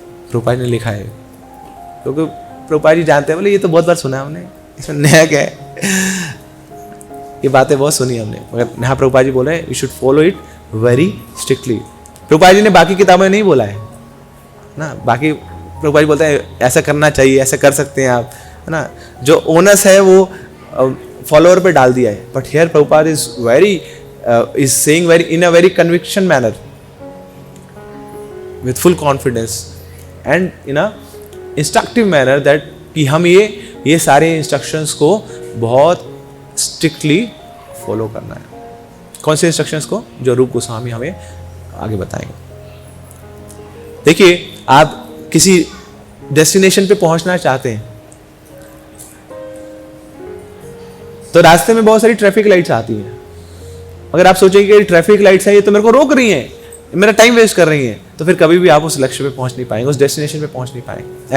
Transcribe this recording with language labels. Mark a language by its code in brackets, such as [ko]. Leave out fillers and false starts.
[hi] प्रभुपाद ने लिखा है, क्योंकि प्रभुपाद जी जानते हैं, बोले ये तो बहुत बार सुना है हमने, इसमें नया क्या है, ये बातें बहुत सुनी हमने, मगर यहाँ प्रभुपाद जी बोले [en] You should follow it very strictly. [hi] Prabhupada ji ने बाकी किताबों में नहीं बोला है ना, बाकी प्रभुपाद जी बोलते हैं ऐसा करना चाहिए, ऐसा कर सकते हैं आप, है ना, जो ओनस है वो फॉलोअर पे डाल दिया है। [en] but here Prabhupada is very is saying in a very conviction manner, with full confidence and in a instructive manner that [hi] कि हम ये सारे इंस्ट्रक्शंस को बहुत स्ट्रिक्टली फॉलो करना है। कौन से इंस्ट्रक्शंस को? जो रूप गोस्वामी हमें आगे बताएंगे। देखिए, आप किसी डेस्टिनेशन पे पहुंचना चाहते हैं तो रास्ते में बहुत सारी ट्रैफिक लाइट्स आती हैं। अगर आप सोचेंगे कि ट्रैफिक लाइट्स हैं, ये तो मेरे को रोक रही हैं, मेरा टाइम वेस्ट कर रही हैं, तो फिर कभी भी आप उस लक्ष्य पे पहुंच नहीं पाएंगे, उस डेस्टिनेशन पे पहुंच नहीं पाएंगे।